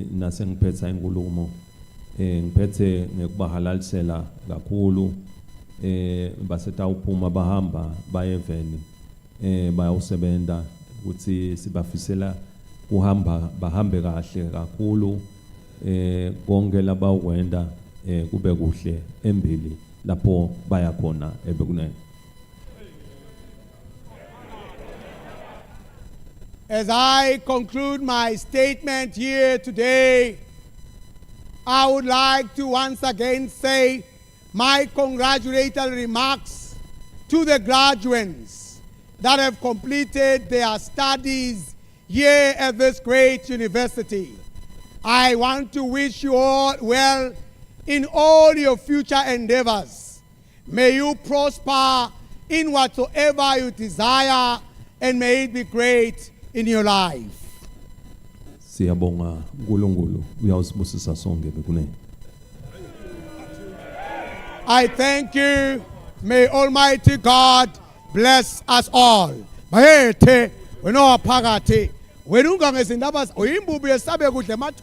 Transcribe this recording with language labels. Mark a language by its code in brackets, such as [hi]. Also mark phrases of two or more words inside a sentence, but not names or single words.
[ss] nase ngiphetha inkulumo ngiphethe ngekubahalalisela kakhulu basetawuphuma bahamba bayeveni bayawusebenta ukuthi sibafisela kuhamba bahambe kahle kakhulu konke labawenda kube kuhle embili lapho baya khona ebekunene. [en] As I conclude my statement here today, I would like to once again say my congratulatory remarks to the graduates that have completed their studies here at this great university. I want to wish you all well in all your future endeavors. May you prosper in whatsoever you desire, and may it be great in your life. [ss] Siyabonga uNkulunkulu uyawusibusisa sonke bekunene. [en] I thank you. May Almighty God bless us all. [ss] Bayethe wena waphakathi wena ungangezindaba uyimbubu yesabe kudle